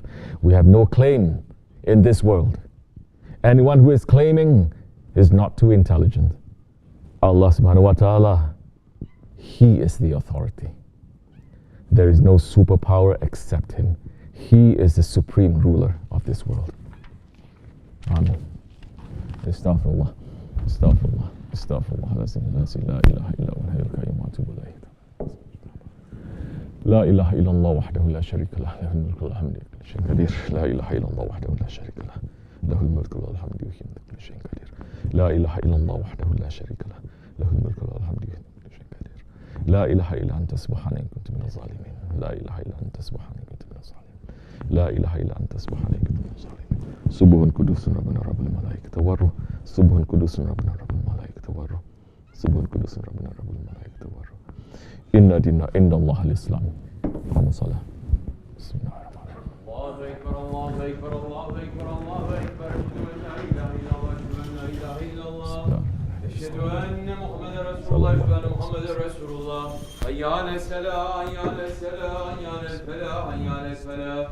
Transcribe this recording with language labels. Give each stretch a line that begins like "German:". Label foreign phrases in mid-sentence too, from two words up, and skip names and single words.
English: We have no claim in this world. Anyone who is claiming is not too intelligent.
Arabic: الله سبحانه وتعالى,
English: He is the authority. There is no superpower except Him. He is the supreme ruler of this world.
Arabic: آمين. أستغفر الله. أستغفر الله. أستغفر الله. لا إله إلا هو الحي القيوم وأتوب إليه. لا إله إلا الله وحده لا شريك له، له الملك والحمد وكل شيء قدير. لا إله إلا الله وحده لا شريك له، له الملك والحمد وكل شيء قدير. لا إله إلا الله وحده لا شريك له، له الملك والحمد وكل شيء قدير. لا إله إلا أنت سبحانك إني كنت من الظالمين. لا إله إلا أنت سبحانك إني كنت من الظالمين. لا إله إلا أنت سبحانك إني كنت من الظالمين. سبوح قدوس ربنا رب الملائكة والروح. سبوح قدوس ربنا رب الملائكة والروح. سبوح قدوس ربنا رب الملائكة والروح. إن الدين عند الله الإسلام. اللهم صل. بسم الله الرحمن الرحيم. الله أكبر، الله أكبر، الله أكبر، الله أكبر. أشهد أن محمدا رسول الله، أشهد أن محمدا رسول الله. حي على الصلاة، حي على الصلاة، حي على الفلاح، حي على الفلاح.